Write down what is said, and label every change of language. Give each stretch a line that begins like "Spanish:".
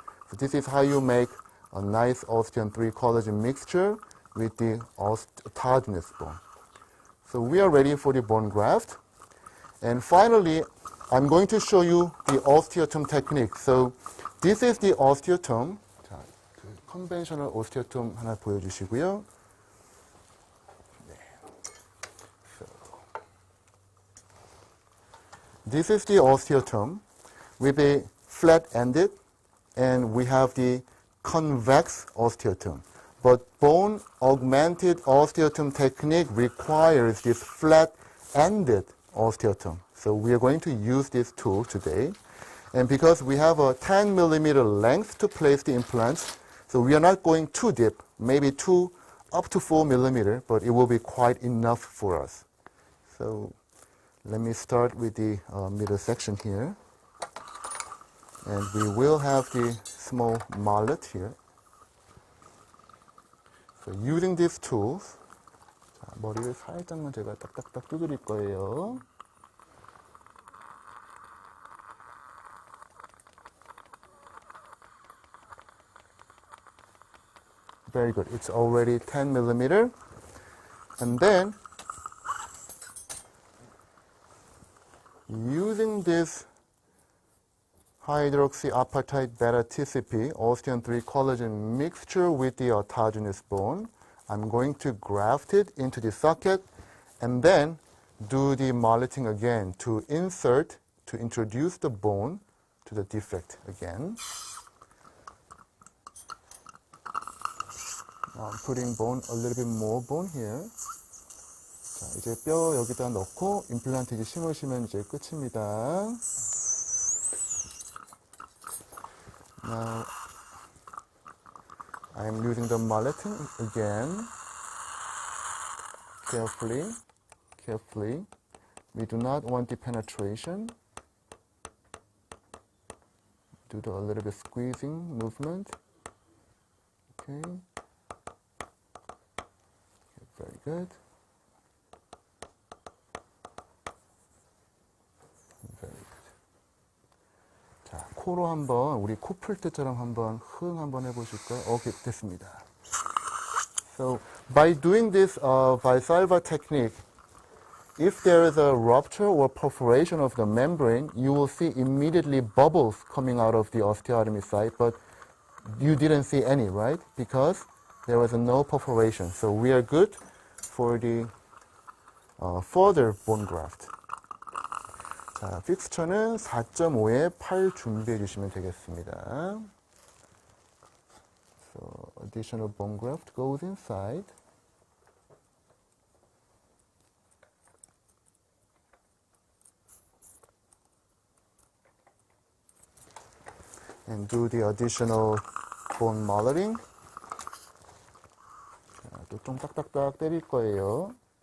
English: So this is how you make a nice osteon 3 collagen mixture with the autogenous bone. So we are ready for the bone graft. And finally, I'm going to show you the osteotome technique. So this is the osteotome.
Korean: 자, 그 컨벤셔널 오스티오톰 하나 보여주시고요. 네.
English: So, this is the osteotome with a flat-ended, and we have the convex osteotome. But bone augmented osteotome technique requires this flat-ended osteotome. So we are going to use this tool today. And because we have a 10 millimeter length to place the implants, so we are not going too deep, maybe up to 4 millimeter, but it will be quite enough for us. So let me start with the middle section here. And we will have the small mallet here. So using these tools,
Korean: 자, 머리를 살짝만 제가 딱딱딱 두드릴 거예요.
English: Very good. It's already 10 millimeter. And then, using this hydroxyapatite beta-TCP, osteon 3 collagen mixture with the autogenous bone, I'm going to graft it into the socket and then do the malleting again to introduce the bone to the defect again. I'm putting bone, a little bit more bone here.
Korean: 자, 이제 뼈 여기다 넣고 임플란트 이제 심으시면 이제 끝입니다.
English: Now, I'm using the mallet again. Carefully, carefully. We do not want the penetration. Do a little bit squeezing movement. Okay. Very good. Very good.
Korean: 자, 코로 한번 우리 코 풀 때처럼 한번 흥 한번 해보실까요? 오케이, 됐습니다.
English: So by doing this Valsalva technique, if there is a rupture or perforation of the membrane, you will see immediately bubbles coming out of the osteotomy site, but you didn't see any, right? Because there was no perforation. So we are good for the further bone graft.
Korean: 자, 픽스처는 4.5에 8 준비해 주시면 되겠습니다.
English: So additional bone graft goes inside. And do the additional bone molding.
Korean: 자, 또 좀 딱딱딱 때릴 거예요.